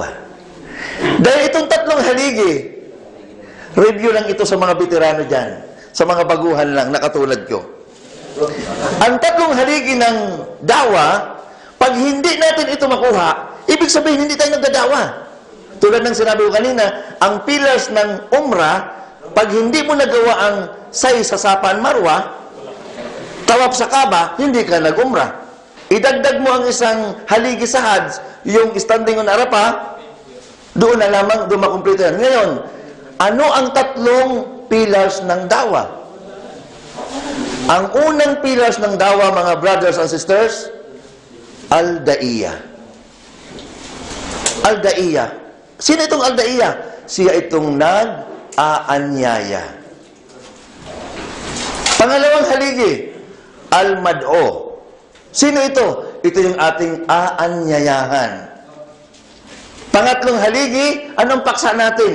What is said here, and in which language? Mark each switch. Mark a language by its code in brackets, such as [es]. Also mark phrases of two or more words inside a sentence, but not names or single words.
[tl] Dahil itong 3 haligi, review lang ito sa mga veterano dyan, sa mga baguhan lang na katulad ko. Ang 3 haligi ng dawa, pag hindi natin ito makuha, ibig sabihin hindi tayo nagdadawa. Tulad ng sinabi ko kanina, ang pillars ng umrah, pag hindi mo nagawa ang say sa Safa Marwa, tawaf sa Kaaba, hindi ka nag-umrah. Idagdag mo ang isang haligi sa Hajj, yung [en] standing on Arafah, [tl] doon na lamang, doon makumplito yan. Ngayon, ano ang 3 pillars ng dawa? Ang unang pillars ng dawa, mga [en] brothers and sisters, [tl] al-da'iyah. Al-da'iyah. Sino itong al-da'iyah? Siya itong nag-aanyaya. Pangalawang haligi, al-mad'o. Sino ito? Ito yung ating aanyayahan. Pangatlong haligi, anong paksa natin?